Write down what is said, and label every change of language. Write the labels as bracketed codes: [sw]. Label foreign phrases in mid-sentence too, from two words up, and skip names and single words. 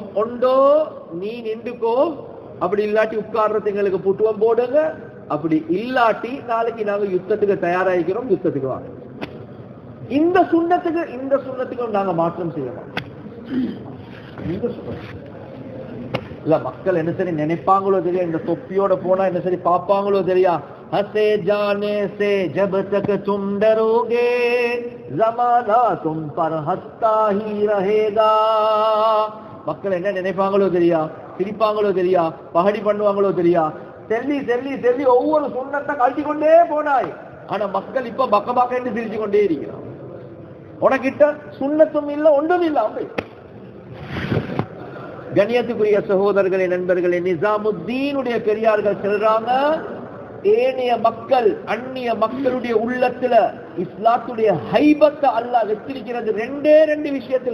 [ta] ஒன்றோ நீ நின்றுக்கோ, அப்படி இல்லாட்டி உட்கார்றது எங்களுக்கு புட்டுவம் போடுங்க, அப்படி இல்லாட்டி நாளைக்கு நாங்க யுத்தத்துக்கு தயாராகிறோம், யுத்தத்துக்கு வாங்க. இந்த சுண்ணத்துக்கும் நாங்க மாற்றம் செய்யலாம். இல்ல மக்கள் என்ன சரி நினைப்பாங்களோ தெரியா, இந்த தொப்பியோட போனா என்ன சரி பாப்பாங்களோ தெரியா. [hi] हंसे जाने से जब तक तुम डरोगे जमाना तुम पर हंसता ही रहेगा. [ta] மக்கள் என்ன நினைப்பாங்களோ தெரியா, சிரிப்பாங்களோ தெரியா, பகடி பண்ணுவாங்களோ தெரியா. செல்லி செல்லி செல்லி ஒவ்வொரு சுண்ணத்தை கழட்டி கொண்டே போனாய். ஆனா மக்கள் இப்ப பக்க பக்க என்று சிரிச்சு கொண்டே இருக்கிறான். உனக்கிட்ட சுண்ணத்தும் இல்ல, ஒன்றும் இல்ல. கண்ணியத்துக்குரிய சகோதரர்களே, நண்பர்களே, நிசாமுத்தீனுடைய பெரியார்கள் சொல்றாங்க, ஏனைய மக்கள் அந்நிய மக்களுடைய உள்ளத்துல இஸ்லாத்துடைய ஹைபத்தை அல்லாஹ் வச்சிருக்கிறது 2 விஷயத்துல.